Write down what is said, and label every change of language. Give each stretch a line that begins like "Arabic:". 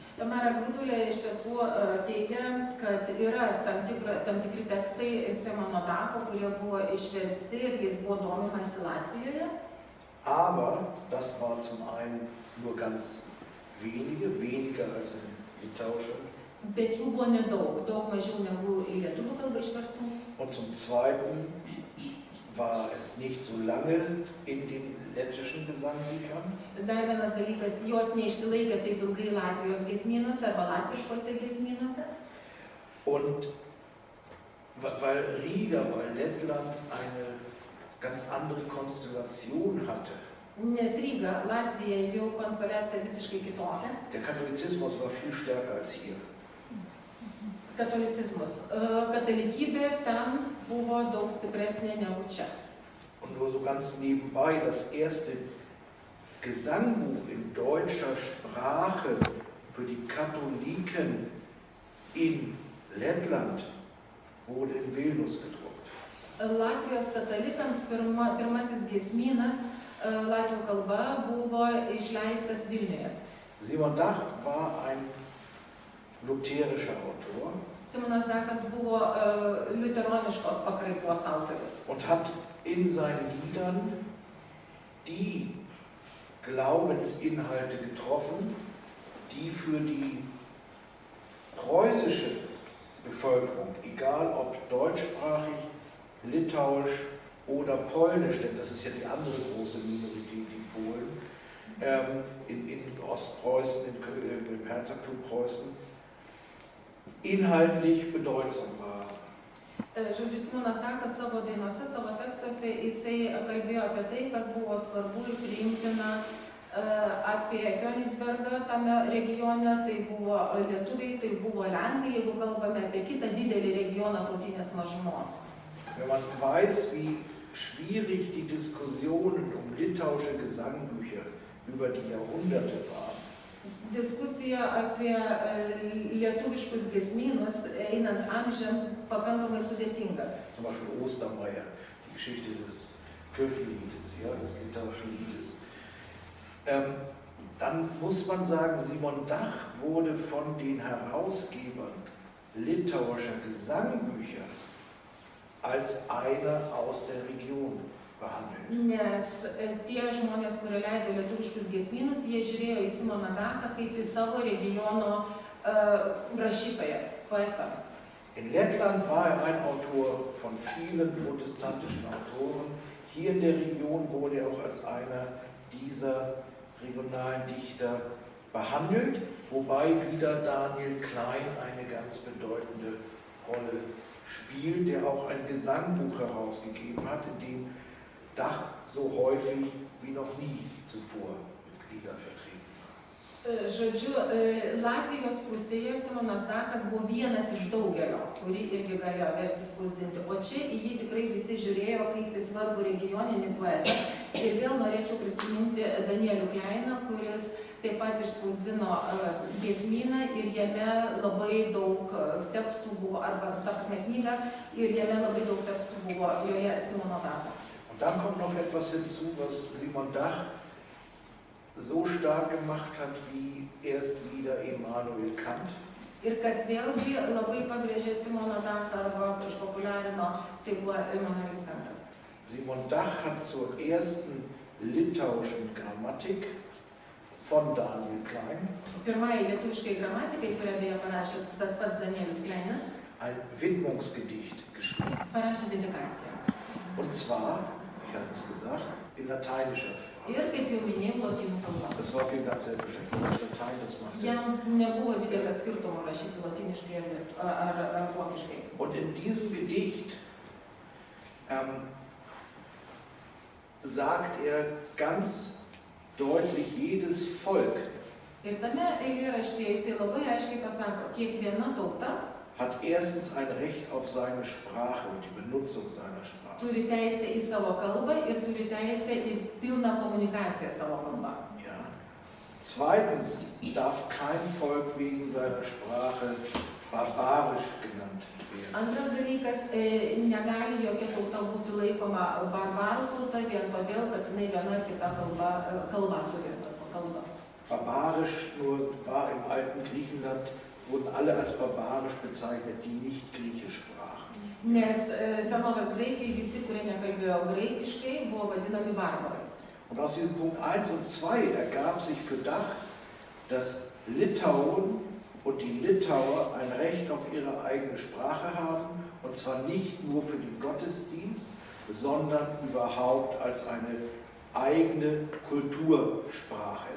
Lithuanian: Mara Grūdulė iš tiesų teigia, kad yra tam tikri tekstai Simono Dacho, kurie buvo išversti ir jis buvo domimasi Latvijoje.
German: Aber das war zum einen nur ganz weniger als in Litauische.
Lithuanian: Bet jų buvo nedaug, daug mažiau negu į lietuvių kalbą išverstų.
German: Und zum Zweiten war es nicht so lange in den lettischen Gesangbüchern.
Lithuanian: Dar vienas dalykas, jos neišsilaikė taip ilgai Latvijos giesmynuose arba latviškose giesmynuose.
German: Und weil Lettland eine ganz andere Konstellation hatte.
Lithuanian: Nes Ryga, Latvija jau konsteliacija visiškai kitokia.
German: Der Katholizismus war viel stärker als hier.
Lithuanian: Katolicizmas. Katalikybė ten buvo daug stipresnė negu čia.
German: Und nur so ganz nebenbei, das erste Gesangbuch in deutscher Sprache für die Katholiken in Lettland wurde in Vilnius gedruckt.
Lithuanian: Latvijos katalikams pirmasis giesmynas latvių kalba buvo išleistas Vilniuje.
German: Simon Dach war ein lutherischer Autor.
Lithuanian: Simonas Dachas buvo liuteroniškos pakraipos autorius.
German: Und hat in seinen Liedern die Glaubensinhalte getroffen, die für die preußische Bevölkerung, egal ob deutschsprachig, litauisch oder polnisch, denn das ist ja die andere große Minorität in Polen, in Ostpreußen, im Herzogtum Preußen, inhaltlich bedeutsam waren.
Lithuanian: Žodžiu, Simonas Dachas savo dainose, savo tekstuose, jisai kalbėjo apie tai, kas buvo svarbu ir priimtina apie Königsbergą tame regione, tai buvo lietuviai, tai buvo lenkai, jeigu kalbame apie kitą didelį regioną tautinės mažumos.
German: Wenn man weiß, wie schwierig die Diskussionen um litauische Gesangbücher über die Jahrhunderte waren.
Lithuanian: Diskusija apie lietuviškus giesmynus einant amžiams pakankamai sudėtinga.
German: Zum Beispiel Ostermeier, die Geschichte des Kirchenliedes, ja, des litauischen Liedes. Dann muss man sagen, Simon Dach wurde von den Herausgebern litauischer Gesangbücher als einer aus der Region behandelt.
Lithuanian: Nes tie žmonės, kurie leido lietuviškus giesmynus, jie žiūrėjo į Simoną Dachą kaip į savo regiono rašytoją, poetą.
German: In Lettland war ein Autor von vielen protestantischen Autoren. Hier in der Region wurde er auch als einer dieser regionalen Dichter behandelt, wobei wieder Daniel Klein eine ganz bedeutende Rolle spielt, der auch ein Gesangbuch herausgegeben hat, in dem Dach so häufig wie noch nie zuvor mit Liedern vertreten war.
Lithuanian: Žodžiu, Latvijos pusėje Simonas Dachas buvo vienas iš daugelio, kurį irgi galėjo versti spausdinti, o čia į jį tikrai visi žiūrėjo kaip į svarbų regioninį poetą. Ir vėl norėčiau prisiminti Danielių Kleiną, kuris taip pat išspausdino giesmyną ir jame labai daug tekstų buvo, arba ta prasme knygą, ir jame labai daug tekstų buvo joje Simono Dacho.
German: Und dann kommt noch etwas hinzu, was Simon Dach so stark gemacht hat, wie erst wieder Immanuel Kant.
Lithuanian: Ir kas vėlgi labai pabrėžė Simoną Dachą arba išpopuliarino, tai buvo Immanuelis Kantas.
German: Simon Dach hat zur ersten litauischen Grammatik von Daniel Klein
Lithuanian: Pirmai lietuviškai gramatikai, kurią beje parašė tas pats Danielis Kleinas,
German: ein Widmungsgedicht geschrieben.
Lithuanian: Parašė dedikaciją.
German: Und zwar, ich habe es gesagt, in lateinischer Sprache.
Lithuanian: Ir kaip jau minėjau, lotynų kalba.
German: Das war für ihn ganz selbstverständlich. Latein, das macht Sinn.
Lithuanian: Jam nebuvo didelio skirtumo rašyti lotyniškai ar vokiškai.
German: Und in diesem Gedicht sagt er ganz deutlich, jedes Volk
Lithuanian: Ir tame eilėraštyje jisai labai aiškiai pasako, kiekviena tauta
German: hat erstens ein Recht auf seine Sprache und die Benutzung seiner Sprache.
Lithuanian: turi teisę į savo kalbą ir turi teisę į pilną komunikaciją savo kalbą.
German: Ja. Zweitens darf kein Volk wegen seiner Sprache barbarisch genannt werden.
Lithuanian: Antras dalykas, negali jokia tauta būti laikoma barbarų tauta vien todėl, kad jinai viena ar kita kalba turi.
German: Barbarisch nur war im alten Griechenland, wurden alle als barbarisch bezeichnet, die nicht Griechisch sprachen.
Lithuanian: Nes senovės graikai visi, kurie nekalbėjo graikiškai, buvo vadinami barbarais.
German: Und aus diesem Punkt 1 und 2 ergab sich für Dach, dass Litauen und die Litauer ein Recht auf ihre eigene Sprache haben, und zwar nicht nur für den Gottesdienst, sondern überhaupt als eine eigene Kultursprache.